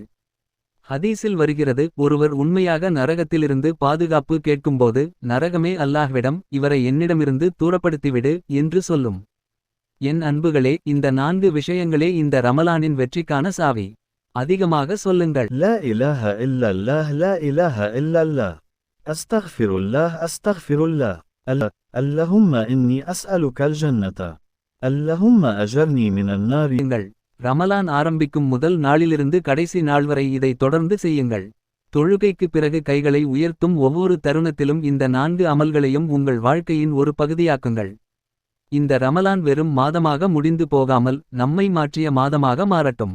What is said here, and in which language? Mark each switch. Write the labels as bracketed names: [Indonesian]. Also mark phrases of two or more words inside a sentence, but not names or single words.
[Tamil] ஹதீஸில் வருகிறது, ஒருவர் உண்மையாக நரகத்திலிருந்து பாதுகாப்பு கேட்கும்போது நரகமே அல்லாஹ்விடம், இவரை என்னிடமிருந்து தூரப்படுத்திவிடு என்று சொல்லும். என் அன்புகளே, இந்த 4 விஷயங்களே இந்த ரமலானின் வெற்றிக்கான சாவி. அதிகமாக சொல்லுங்கள். [Arabic] لا إله إلا الله لا إله إلا الله أستغفر الله أستغفر الله اللهم إني أسألك الجنة اللهم أجرني من النار. [Tamil] ரமலான் ஆரம்பிக்கும் முதல் நாளிலிருந்து கடைசி நாள் வரை இதை தொடர்ந்து செய்யுங்கள். தொழுகைக்கு பிறகு கைகளை உயர்த்தும் ஒவ்வொரு தருணத்திலும் இந்த 4 அமல்களையும் உங்கள் வாழ்க்கையின் ஒரு பகுதியாக்குங்கள். இந்த ரமலான் வெறும் மாதமாக முடிந்து போகாமல் நம்மை மாற்றிய மாதமாக மாறட்டும்.